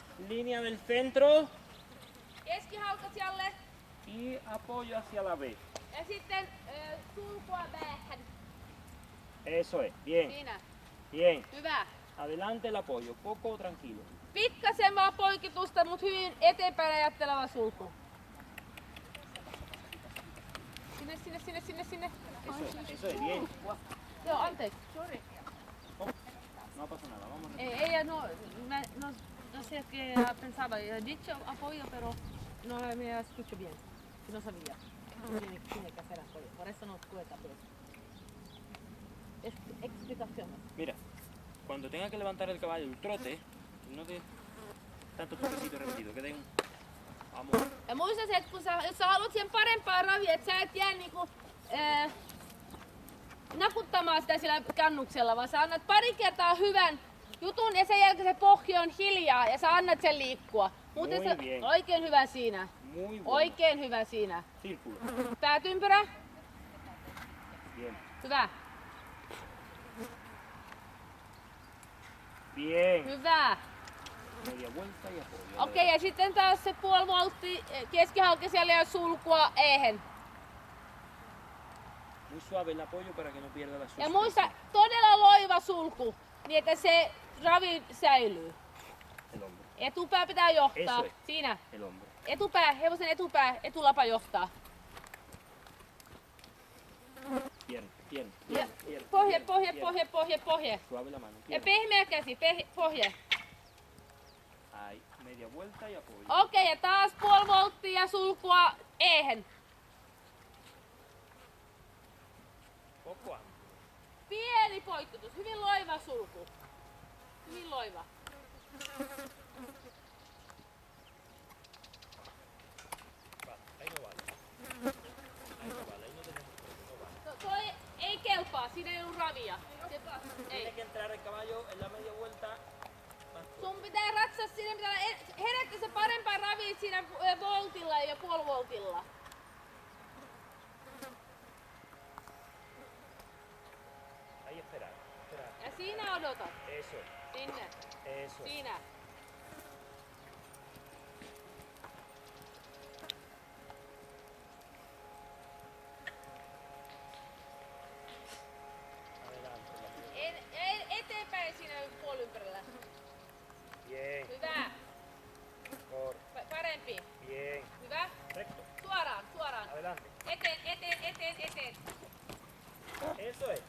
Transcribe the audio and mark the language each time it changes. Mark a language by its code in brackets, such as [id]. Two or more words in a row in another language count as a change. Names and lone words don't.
[es] línea del centro. [fi] Keskihaukasijalle. [es] Y apoyo hacia la B. [fi] Ja sitten sulkua päähän. [es] Eso es, bien. [fi] Siinä. [es] Bien. [fi] Hyvä. [es] Adelante el apoyo, poco tranquilo. [fi] Pikkasen vaan poikitusta, mutta hyvin eteenpäin ajatteleva sulku. Sinne. [es] Eso es, bien. [fi] Joo, anteeksi. Sorry. [es] No pasa nada, vamos. No sé qué pensaba. He dicho apoyo, pero no me escucho bien. No sabía. Tiene que hacer apoyo. Por eso no cuesta bien. Explicaciones. Mira, cuando tenga que levantar el caballo el trote, no de tanto toquecito repetido, que den un... Vamos. [fi] Ja muista se, että jos sä haluat siihen parempaa ravia, että sä et jää niinku nakuttamaan sitä sillä kannuksella, vaan sä annat pari kertaa hyvän jutun ja sen jälkeen se pohja on hiljaa ja sä annat sen liikkua. Muuten [es] Muy bien. [fi] Oikein hyvä siinä. [es] Muy bueno. [fi] Oikein hyvä siinä. [es] Círculo. [fi] Päätympyrä. [es] Bien. [fi] Hyvä. [es] Bien. [fi] Hyvä. [es] Media vuelta y apoyo. [fi] Okei, ja sitten taas se puolivoltti keskihaukasijalle ja sulkua ehen. [es] Muy suave el apoyo para que no pierda la [fi] Ja [es] suspensión. [fi] muista, todella loiva sulku, niin että se ravi säilyy. [es] El hombro. [fi] Etupää pitää johtaa. [es] Eso es. [fi] Siinä. [es] El hombro. [fi] Etupää, hevosen etupää, etulapa johtaa. [es] Bien. [fi] Ja [es] Bien. [fi] pohje. [es] Suave la mano. [fi] Ja [es] Bien. [fi] pehmeä käsi, pohje. [es] Ahí. Media vuelta y apoyo. [fi] Okei, ja taas puolivolttia ja sulkua ehen. [es] Poco antes. [fi] Pieni poikketus, hyvin loiva sulku. Hyvin loiva. [es] Ahí no vale. Ahí no vale. Ahí no tenemos problema. No vale. [fi] Toi ei kelpaa, siinä ei ole ravia. [es] Tiene [fi] Ei. [es] que entrar el caballo en la media vuelta. [fi] Sun pitää ratsaa siinä, pitää herättää se parempaa ravia siinä voltilla ja puolivoltilla. [es] Ahí esperar. [fi] Ja siinä odotat. [es] Eso. [fi] Sinne. [es] Eso. [fi] Siinä. [es] Adelante. [fi] Eteenpäin siinä puoliympärillä. [es] Bien. [fi] Hyvä. [es] Mejor. [fi] Parempi. [es] Bien. [fi] Hyvä. [es] Recto. [fi] Suoraan. [es] Adelante. [fi] Eteen. [es] Eso es.